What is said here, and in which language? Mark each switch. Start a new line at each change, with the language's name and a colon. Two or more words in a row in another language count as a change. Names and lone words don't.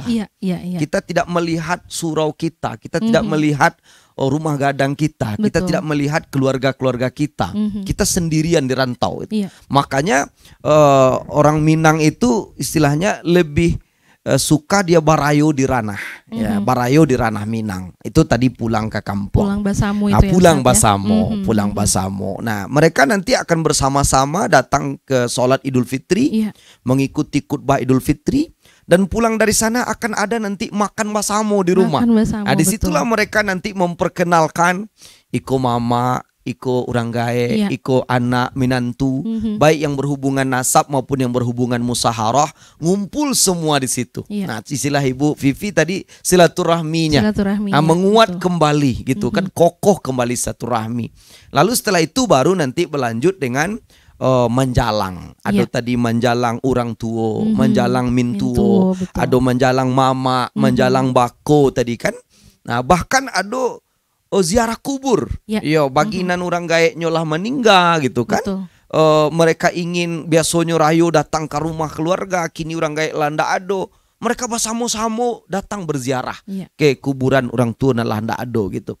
Indonesian: Iya. Kita tidak melihat surau kita tidak melihat rumah gadang kita tidak melihat keluarga-keluarga kita. Kita sendirian di rantau. Makanya orang Minang itu istilahnya lebih suka dia
Minangkabau: barayo di ranah,
Indonesian: ya,
Minangkabau: barayo di ranah
Indonesian: Minang. Itu tadi pulang ke kampung. Pulang Basamo itu pulang Basamo. Nah, mereka nanti akan bersama-sama datang ke sholat Idul Fitri, mengikuti khutbah Idul Fitri, dan pulang dari sana akan ada nanti makan Basamo di rumah. Nah, disitulah mereka nanti memperkenalkan
Minangkabau: iko mama, iko orang gae, iko anak minantu,
Indonesian: baik yang berhubungan nasab maupun yang berhubungan musaharah, ngumpul semua di situ. Nah, istilah Ibu Vivi tadi silaturahminya, menguat kembali gitu kan, kokoh kembali silaturahmi. Lalu setelah itu baru nanti berlanjut dengan menjalang. Ada tadi menjalang orang tua, menjalang mintuo, ada menjalang mama, menjalang bako tadi kan. Nah, bahkan ada ziarah kubur, baginan
Minangkabau: orang gaek nyolah
Indonesian: meninggal gitu kan. Mereka ingin biasanya rayo datang ke rumah keluarga,
Minangkabau: kini orang gaek landa ado,
Indonesian: mereka bersama-sama datang berziarah ke kuburan orang tua dan
Minangkabau: landa ado
Indonesian: gitu.